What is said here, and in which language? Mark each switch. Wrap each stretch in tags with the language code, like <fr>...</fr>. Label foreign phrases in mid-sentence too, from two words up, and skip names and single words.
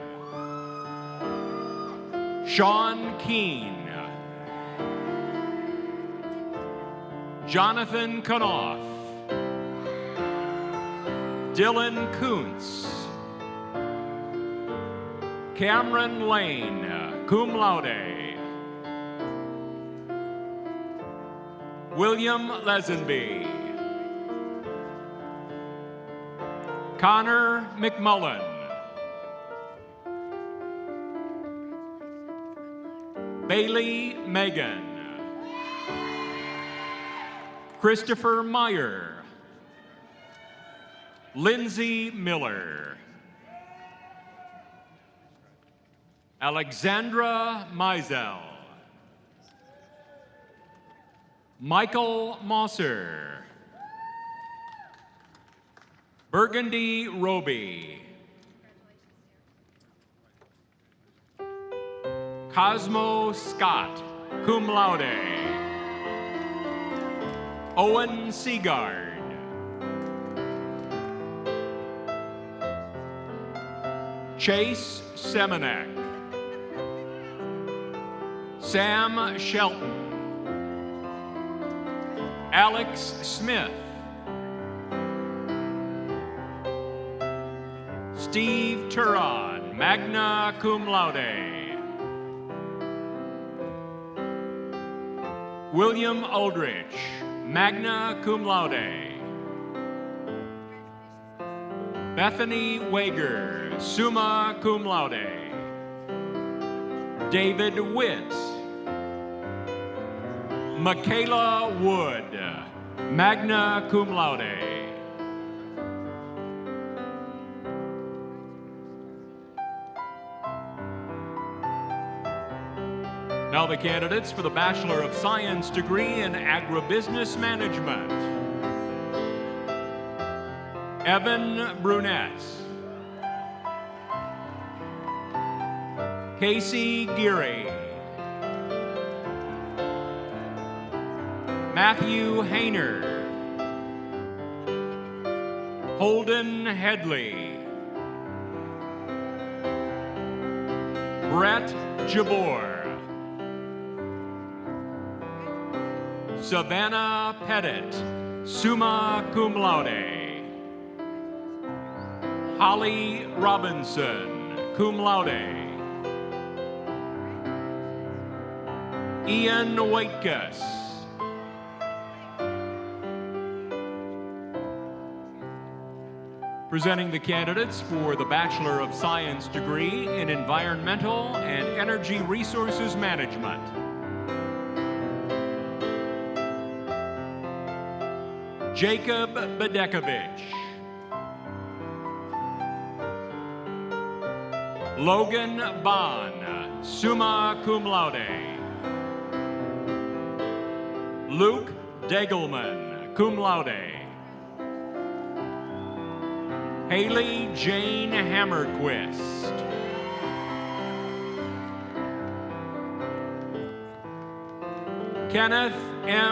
<en>Sean Keene. Jonathan Knopf. Dylan Kuntz. Cameron Lane,</en> <la>cum laude.</la> <en>William Lesenby. Connor McMullen. Bailey Megan. Christopher Meyer. Lindsay Miller. Alexandra Meisel. Michael Mosser. Burgundy Roby. Cosmo Scott,</en> <la>cum laude.</la> <en>Owen Seagard. Chase Semenek. Sam Shelton. Alex Smith. Steve Turon,</en> <la>magna cum laude.</la> <en>William Aldrich,</en> <la>magna cum laude.</la> <en>Bethany Wager,</en> <la>summa cum laude.</la> <en>David Witt. Michaela Wood,</en> <la>magna cum laude.</la> <en>Now the candidates for the Bachelor of Science degree in Agribusiness Management. Evan Brunette. Casey Geary. Matthew Hayner. Holden Headley. Brett Jabor. Savannah Pettit.</en> <la>summa cum laude.</la> <en>Holly Robinson,</en> <la>cum laude.</la> <en>Ian Waitkus. Presenting the candidates for the Bachelor of Science degree in Environmental and Energy Resources Management. Jacob Bedekovich. Logan Bond,</en> <la>summa cum laude.</la> <en>Luke Degelman,</en> <la>cum laude.</la> <en>Haley Jane Hammerquist. Kenneth M.</en>